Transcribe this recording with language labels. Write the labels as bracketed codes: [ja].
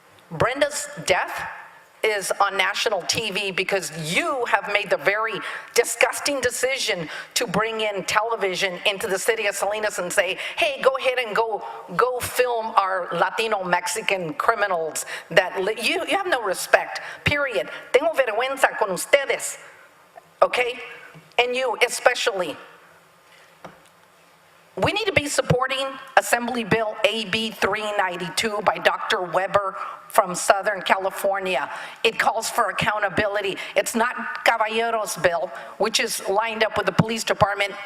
[en] Brenda's death is on national TV because you have made the very disgusting decision to bring in television into the city of Salinas and say, hey, go ahead and go film our Latino Mexican criminals that you have no respect, period. [es] Tengo vergüenza con ustedes, okay? [en] And you especially. We need to be supporting Assembly Bill AB 392 by Dr. Weber from Southern California. It calls for accountability. It's not Caballero's bill, which is lined up with the police department.